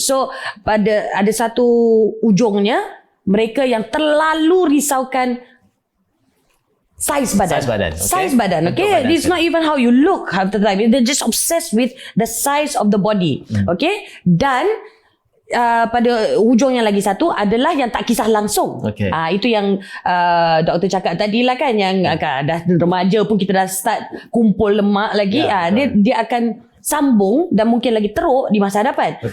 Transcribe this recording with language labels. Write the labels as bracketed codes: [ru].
[ms] So ada satu ujungnya, mereka yang terlalu risaukan Size badan. [en] It's not even how you look half the time. They're just obsessed with the size of the body. [ms] Dan pada hujung yang lagi satu adalah yang tak kisah langsung. Itu yang doktor cakap tadi lah kan, yang dah remaja pun kita dah start kumpul lemak lagi. Dia akan sambung dan mungkin lagi teruk di masa hadapan.